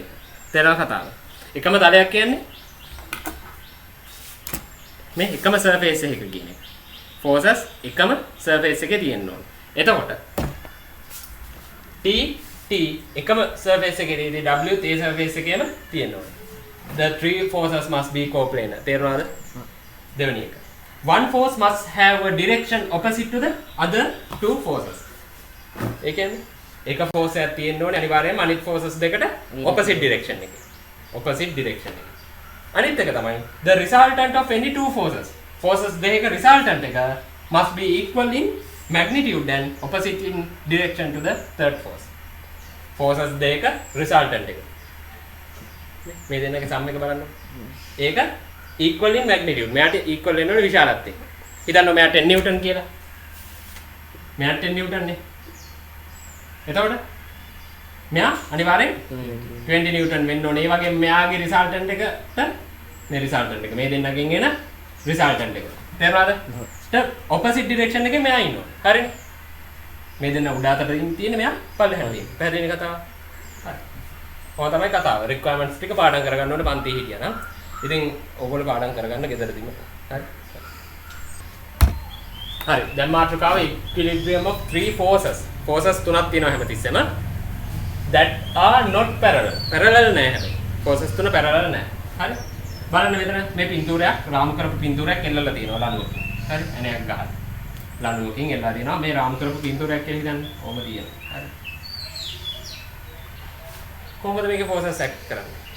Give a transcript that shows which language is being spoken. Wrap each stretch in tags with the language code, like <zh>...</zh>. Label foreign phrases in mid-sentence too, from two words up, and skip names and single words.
<si>තේරෙනවද කතාව? එකම තලයක් කියන්නේ මේ එකම surface එකක කියන එක. forces එකම surface එකේ තියෙන්න ඕන. එතකොට t එකම surface එකේ තියෙදි w තේ surface එකේම තියෙන්න ඕන.</si> <en>The three forces must be coplanar.</en> <si>තේරුණාද? දෙවෙනි එක.</si> <en>One force must have a direction opposite to the other two forces.</en> <si>ඒ කියන්නේ එක force එකක් තියෙන්න ඕනේ අනිවාර්යයෙන්ම අනිත් forces දෙකට</si> <en>opposite direction</en> <si>එකේ.</si> <en>opposite direction එකේ.</en> <si>අනිත් එක තමයි</si> <en>the resultant of any two forces. Forces දෙකක resultant එක must be equal in magnitude and opposite in direction to the third force.</en> <si>Forces දෙක resultant එක. මේ දෙන්නගේ සම් එක බලන්න.</si> <en>ඒක equal in magnitude.</en> <si>මෙයාට equal වෙන්න ඕනේ විශාලත්වය. හිතන්න මෙයා 10 නිව්ටන් කියලා. මෙයා 10 නිව්ටන් නේ. එතකොට මෙයා අනිවාර්යෙන් 20 නිව්ටන් වෙන්න ඕනේ. ඒ වගේම මෙයාගේ resultant එකට මේ resultant එක මේ දෙන්නගෙන් එන resultant එක. තේරුණාද?</si> <en>opposite direction</en> <si>එකේ මෙයා ඉන්නවා. හරිනේ. මේ දෙන්න උඩ අතට තියෙන මෙයා පල්ලෙහාට තියෙන. පැහැදිලි කතාව. හරි. ඔය තමයි කතාව. requirements ටික පාඩම් කරගන්න ඕනේ පන්ති හිටියා නම්. ඉතින් ඕගොල්ලෝ පාඩම් කරගන්න ගෙදරදීම. හරි. හරි. දැන් මාතෘකාව</si> <en>equilibrium of three forces.</en> <si>forces තුනක් තියෙනවා හැමතිස්සෙම.</si> <en>that are not parallel. parallel</en> <si>නෑ හැබැයි. forces තුන parallel නෑ. හරි. බලන්න මෙතන මේ පින්තූරයක් රාමු කරපු පින්තූරයක් එල්ලලා තියෙනවා ලණුවකින්. හරි. ඇණයක් ගහලා. ලණුවකින් එල්ලලා තියෙනවා මේ රාමු කරපු පින්තූරයක් කියලා හිතන්න. ඕම තියෙනවා. හරි. කොහොමද මේකේ</si> <en>forces act</en> <si>කරන්නේ?</si>